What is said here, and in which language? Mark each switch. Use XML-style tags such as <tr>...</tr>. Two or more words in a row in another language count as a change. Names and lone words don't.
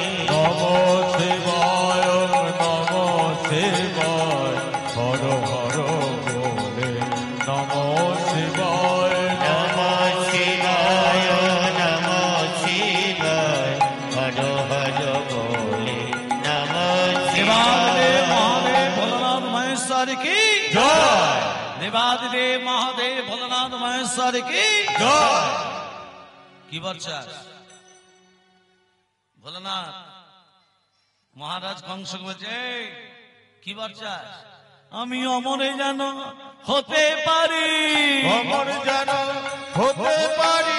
<hi>नमो शिवाय नमो शिवाय हर हर बोले नमो शिवाय नमो शिवाय नमो शिवाय हर हर बोले नमो देवादिदेव शिवाय महादेव भोलेनाथ महेश्वर की जय देवादिदेव महादेव भोलेनाथ महेश्वर की जय</hi> <bn>কি বলছাস ভোলেনাথ মহারাজ কংস বলছে "এই, কি বলছাস আমি অমরে যেন হতে পারি অমর যেন হতে পারি</bn>